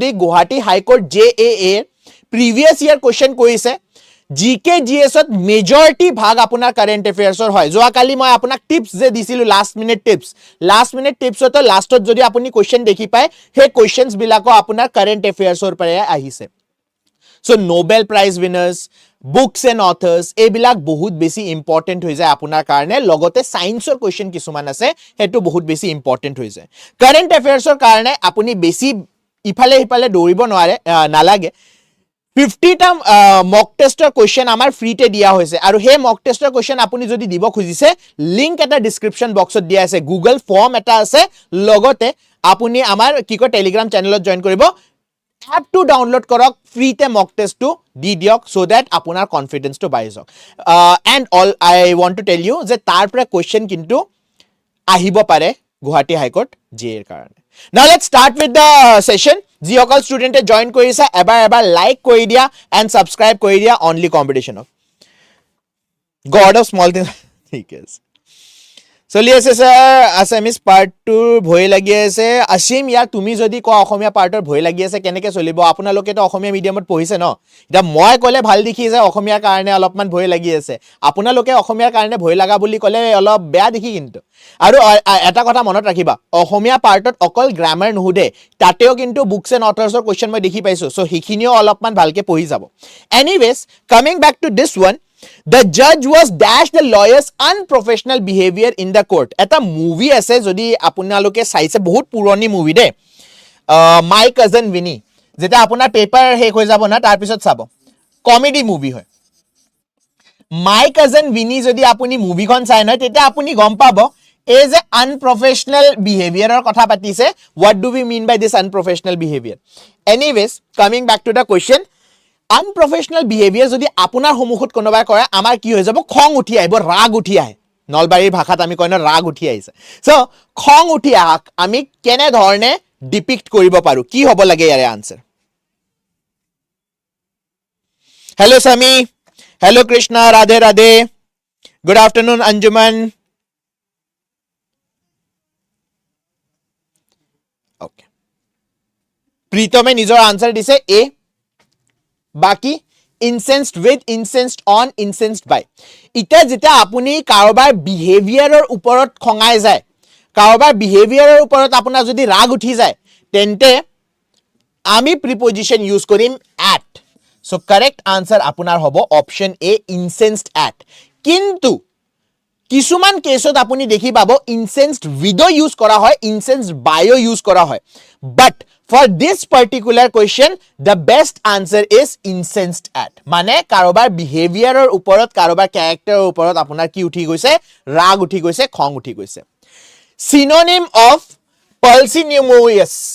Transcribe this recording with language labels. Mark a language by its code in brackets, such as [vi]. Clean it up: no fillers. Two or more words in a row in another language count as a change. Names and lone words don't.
[as] গুৱাহাটী হাইকোৰ্ট জে এৰ [en] previous year question [as] কৰিছে জিকে জিএছত মেজৰিটি ভাগ আপোনাৰ [en] current affairs [as] হয় যোৱা কালি মই আপোনাক টিপস যে দিছিলো [en] last minute tips [as] লাষ্টত যদি আপুনি কোৱেশ্চন দেখি পায় হে কোৱেশ্চনস বিলাকো আপোনাৰ [en] current affairs [as] পৰা আহিছে [en] so Nobel prize winners books and authors [as] এইবিলাক বহুত বেছি ইম্পৰ্টেন্ট হৈ যায় আপোনাৰ কাৰণে লগতে সায়েন্সৰ কোৱেশ্চন কিছুমান আছে হেতু বহুত বেছি ইম্পৰ্টেন্ট হৈ যায় [en] current affairs [as] কাৰণে আপুনি বেছি ইফালে দৌৰিব নোৱাৰে নালাগে 50টা [en] mock test question [as] আমাৰ ফ্ৰীতে দিয়া হৈছে আৰু হে [en] mock test question [as] আপুনি যদি দিব খুজিছে লিংক এটা [en] description box [as] দিয়া আছে [en] Google form [as] এটা আছে লগতে আপুনি আমাৰ কি কয় [en] Telegram channel [as] জয়েন কৰিব এপটো ডাউনলোড কৰক ফ্ৰীতে [en] mock test [as] দি দিয়ক [en] so that [as] আপোনাৰ কনফিডেন্সটো বাঢ়ি যাওক [en] and all I want to tell you [as] যে তাৰ পৰা কোৱেশ্চন কিন্তু আহিব পাৰে গুৱাহাটী হাইকোৰ্ট জে এৰ কাৰণে [en] Now let's start with the session. [as] যি অকল ষ্টুডেন্টে জয়েন কৰিছে এবাৰ লাইক কৰি দিয়া [en] and subscribe [as] কৰি দিয়া [en] only competition of God of Small Things [as] ঠিক আছে চলি আছে স্যার [en] Assamese part [as] ভয় লাগি আছে অসীম ইয়াৰ তুমি যদি ক অসমীয়া পাৰ্টৰ ভয় লাগি আছে কেনেকে চলিব আপোনালোকে তো অসমীয়া মিডিয়ামত পঢ়িছে ন এটা মই কলে ভাল দেখি যে অসমীয়াৰ কাৰণে অলপমান ভয় লাগি আছে আপোনালোকে অসমীয়াৰ কাৰণে ভয় লাগা বুলি কলে অলপ বেয়া দেখি কিন্তু আৰু এটা কথা মনত ৰাখিবা অসমীয়া পাৰ্টত অকল গ্ৰামাৰ নুহুদে তাতেও কিন্তু [en] books and authors question [as] মই দেখি পাইছো সো হিখিনিও অলপমান ভালকে পঢ়ি যাব [en] anyways coming back to this one The judge was dashed the lawyer's unprofessional behavior in the court. [as] এটা মুভি আছে যদি আপোনালোকে চাইছে বহুত পুৰণি মুভি দে মাই কাজন উইনি যেটা আপোনাৰ পেপাৰ শেষ হৈ যাব না তাৰ পিছত চাব [en] comedy movie [as] হয় মাই কাজন উইনি যদি আপুনি মুভিখন চাই নহয় তেতিয়া আপুনি গম পাব এই যে [en] unprofessional behaviour [as] কথা পাতিছে [en] what do we mean by this unprofessional behavior anyways coming back to the question unprofessional behaviour [as] যদি আপোনাৰ সমুখত কোনোবাই কৰে আমাৰ কি হৈ যাব খং উঠি আহিব ৰাগ উঠি আহে নলবাৰীৰ ভাষাত আমি কয় না ৰাগ উঠি আহিছে সো খং উঠি আহক আমি কেনে ধৰণে ডিপিক্ট কৰিব পাৰো কি হ'ব লাগে ইয়াৰ আনসাৰ হেল্ল সামি হেল্ল কৃষ্ণা ৰাধে ৰাধে [en] good afternoon [as] অঞ্জুমান ওকে প্ৰীতমে নিজৰ আনসাৰ দিছে এ বাকি [en] incensed with, incensed on, incensed by [as] ইটা যেটা আপুনি কাৰোবাৰ বিহেভিয়াৰৰ ওপৰত খঙাই যায় কাৰোবাৰ বিহেভিয়াৰৰ ওপৰত আপোনাৰ যদি ৰাগ উঠি যায় তেন্তে আমি [en] preposition use [as] কৰিম at [en] so correct answer [as] আপোনাৰ হ'ব [en] option A incensed at [as] কিন্তু কিছুমান কেছত আপুনি দেখি পাব [en] incensed with [as] ইউজ কৰা হয় [en] incensed by [as] ইউজ কৰা হয় [en] but for this particular question the best answer is incensed at [as] মানে কাৰোবাৰ বিহেভিয়াৰৰ ওপৰত কাৰোবাৰ ক্যাৰেক্টাৰৰ ওপৰত আপোনাৰ কি উঠি গৈছে ৰাগ উঠি গৈছে খং উঠি গৈছে [en] synonym of pusillanimous